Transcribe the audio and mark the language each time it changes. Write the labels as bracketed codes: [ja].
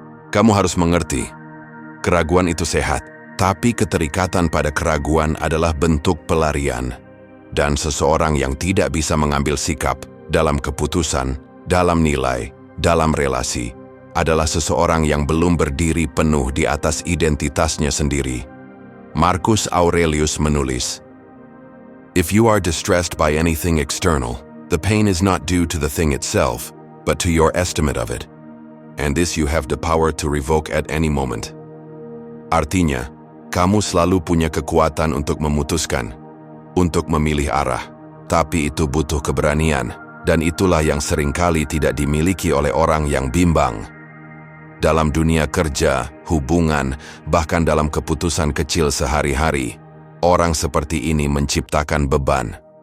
[id] Kamu harus mengerti, keraguan itu sehat, tapi keterikatan pada keraguan adalah bentuk pelarian. Dan seseorang yang tidak bisa mengambil sikap dalam keputusan, dalam nilai, dalam relasi, adalah seseorang yang belum berdiri penuh di atas identitasnya sendiri. [en] Marcus Aurelius [id] menulis, [en] "If you are distressed by anything external, the pain is not due to the thing itself, but to your estimate of it. And this you have the power to revoke at any moment." [id] Artinya, Kamu selalu punya kekuatan untuk memutuskan, untuk memilih arah. Tapi itu butuh keberanian, dan itulah yang seringkali tidak dimiliki oleh orang yang bimbang. Dalam dunia kerja, hubungan, bahkan dalam keputusan kecil sehari-hari, orang seperti ini menciptakan beban.